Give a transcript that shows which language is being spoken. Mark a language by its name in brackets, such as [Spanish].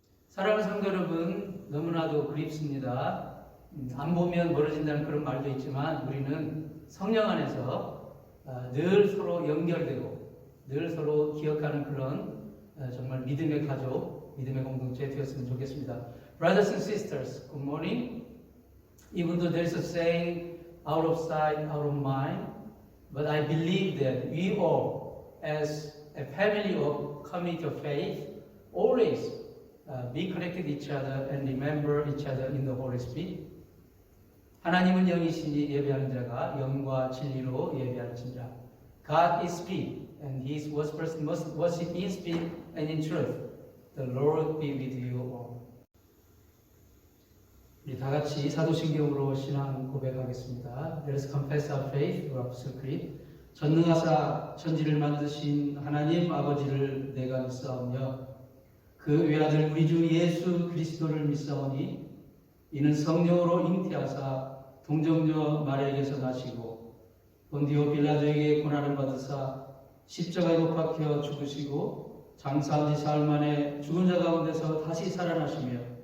[Korean] 사랑하는 성도 여러분, 너무나도 그립습니다. 안 보면 멀어진다는 그런 말도 있지만 우리는 성령 안에서 늘 서로 연결되고 늘 서로 기억하는 그런 정말 믿음의 가족, 믿음의 공동체 되었으면 좋겠습니다. [English] Brothers and sisters, good morning. Even though there's a saying, out of sight, out of mind, but I believe that we all, as a family of community of faith, always be connected each other and remember each other in the Holy Spirit. [Korean] 하나님은 영이시니 예배하는 자가 영과 진리로 예배할지니라. [English] God is spirit, and His worshipers must worship in spirit and in truth. The Lord be with you all. [Korean] 우리 다 같이 사도신경으로 신앙 고백하겠습니다. [English] Let us confess our faith through Apostle Creed. [Korean] 전능하사 천지를 만드신 하나님 아버지를 내가 믿사오며 그 외아들 우리 주 예수 그리스도를 믿사오니 이는 성령으로 잉태하사 동정녀 마리아에게서 나시고 본디오 빌라도에게 고난을 받으사 십자가에 못 박혀 죽으시고 장사한 지 사흘 만에 죽은 자 가운데서 다시 살아나시며